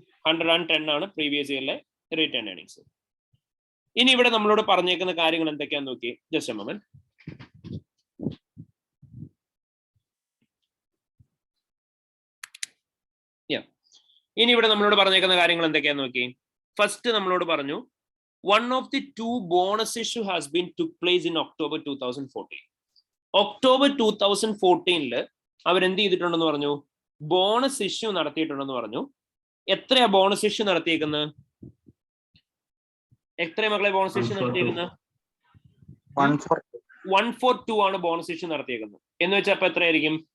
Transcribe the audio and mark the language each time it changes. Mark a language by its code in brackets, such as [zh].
[ml] 110 ആണ് previous ഇയറിലെ return earnings. ഇനി ഇവിടെ നമ്മളോട് പറഞ്ഞേക്കുന്ന കാര്യങ്ങൾ എന്തൊക്കെയാന്ന് നോക്കി. Just A moment. ഇനി ഇവിടെ നമ്മളോട് പറഞ്ഞേക്കുന്ന കാര്യങ്ങൾ എന്തൊക്കെയാന്ന് നോക്കി. ഫസ്റ്റ് നമ്മളോട് പറഞ്ഞു, [en] one of the two bonus issue has been took place in October 2014. [ml] October 2014 അവരെന്ത് ചെയ്തിട്ടുണ്ടെന്ന് പറഞ്ഞു? ബോണസ് ഇഷ്യൂ നടത്തിയിട്ടുണ്ടെന്ന് പറഞ്ഞു. എത്രയാ ബോണസ് ഇഷ്യൂ നടത്തിയേക്കുന്നത്? എത്രയാ മക്കളെ ബോണസ് ഇഷ്യൂ നടത്തിയേക്കുന്നത്? 142 ആണ് ബോണസ് ഇഷ്യൂ നടത്തിയേക്കുന്നത്. എന്ന് വെച്ചാൽ അപ്പൊ എത്രയായിരിക്കും?